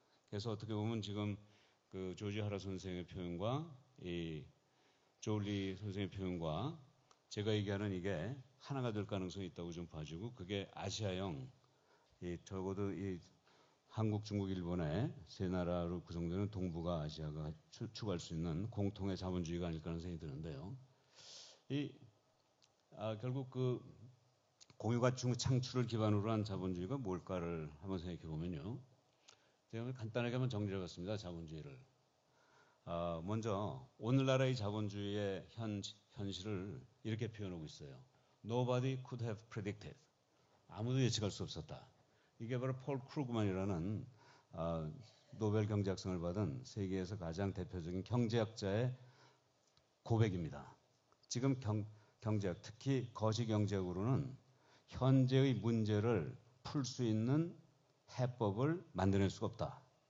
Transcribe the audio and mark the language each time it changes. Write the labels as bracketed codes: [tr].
[ko] 그래서 어떻게 보면 지금 그 조지 하라 선생의 표현과 이 조리 선생의 표현과 제가 얘기하는 이게 하나가 될 가능성이 있다고 좀 봐주고, 그게 아시아형, 적어도 이 한국, 중국, 일본의 세 나라로 구성되는 동북아 아시아가 추구할 수 있는 공통의 자본주의가 아닐까 하는 생각이 드는데요. 결국 그 공유가치 창출을 기반으로 한 자본주의가 뭘까를 한번 생각해 보면요. 제가 간단하게 한번 정리해 봤습니다. 자본주의를. 먼저 오늘날의 자본주의의 현실을 이렇게 표현하고 있어요. [en] Nobody could have predicted. [ko] 아무도 예측할 수 없었다. 이게 바로 폴 크루그만이라는 노벨 경제학상을 받은 세계에서 가장 대표적인 경제학자의 고백입니다. 지금 경제학, 특히 거시경제학으로는 현재의 문제를 풀 수 있는 해법을 만들어낼 수가 없다.